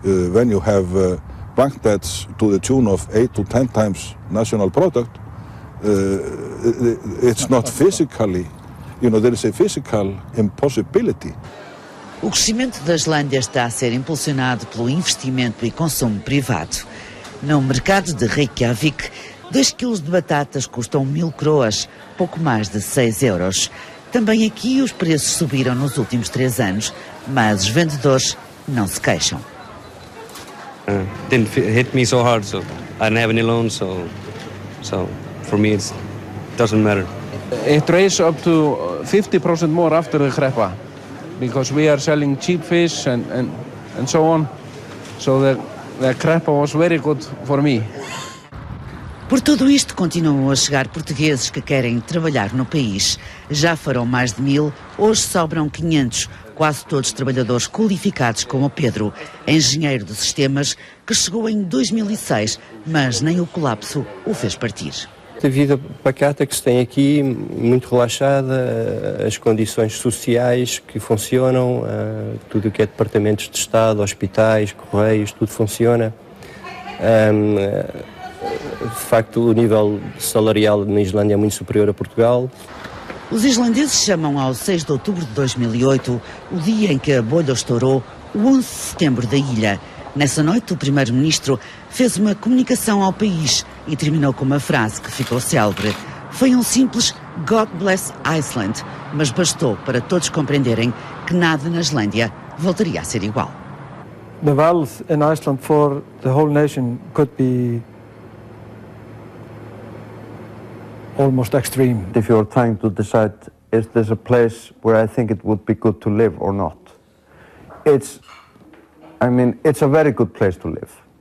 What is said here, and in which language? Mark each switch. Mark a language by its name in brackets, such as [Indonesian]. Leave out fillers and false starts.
[English] When you have bank debts to the tune of 8 to 10 times national product, it's not physically, there is a physical impossibility. [Portuguese] O crescimento da Islândia está a ser impulsionado pelo investimento e consumo privado. No mercado de Reykjavik, 2 quilos de batatas custam 1000 croas, pouco mais de 6 euros. Também aqui os preços subiram nos últimos 3 anos, mas os vendedores não se queixam. [English] Didn't hit me so hard, so I didn't have any loans, so for me it doesn't matter. It raised up to 50% more after the kreppa, because we are selling cheap fish and so on. So the kreppa was very good for me. [Portuguese] Por tudo isto, continuam a chegar portugueses que querem trabalhar no país. Já foram mais de 1000, hoje sobram 500, quase todos trabalhadores qualificados como o Pedro, engenheiro de sistemas, que chegou em 2006, mas nem o colapso o fez partir. A vida pacata que se tem aqui, muito relaxada, as condições sociais que funcionam, tudo o que é departamentos de Estado, hospitais, correios, tudo funciona. De facto, o nível salarial na Islândia é muito superior a Portugal. Os islandeses chamam ao 6 de outubro de 2008 o dia em que a bolha estourou, o 11 de setembro da ilha. Nessa noite, o primeiro-ministro fez uma comunicação ao país e terminou com uma frase que ficou célebre. Foi um simples [English] God bless Iceland, [Portuguese] mas bastou para todos compreenderem que nada na Islândia voltaria a ser igual. [English] The wealth in Iceland for the whole nation could be almost extreme. If you're trying to decide, is this a place where I think it would be good to live or not? It's a very good place to live.